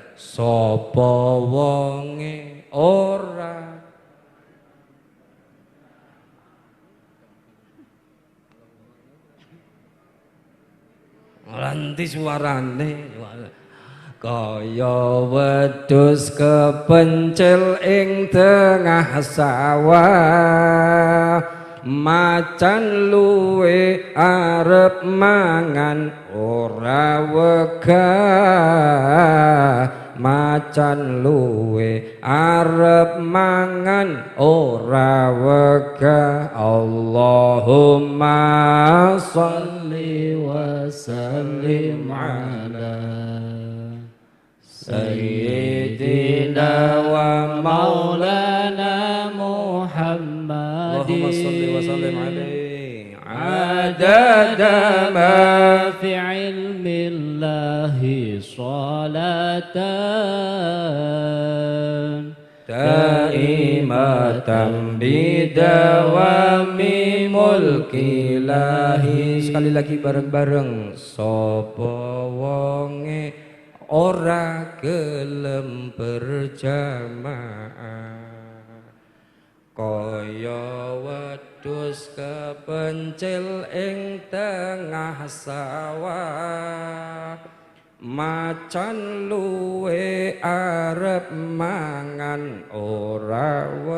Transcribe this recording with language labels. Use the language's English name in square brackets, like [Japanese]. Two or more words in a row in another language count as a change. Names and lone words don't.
[Javanese] Sapa wonge ora nanti suarane kaya wedhus kepencil ing tengah sawah, macan luwe arep mangan ora wegah, macan luwe arep mangan ora wegah. [Arabic] اللهم صل وسلم على سيدنا ومولانا محمد. اللهم صل وسلم عليه عدد ما في علم الله صلاة دائمة بدوام ملك الله. [Javanese] Sekali lagi bareng-bareng. Sapa wonge ora gelem berjamaah, kaya wedhus kepencil ing tengah sawah, macan luwe arep mangan ora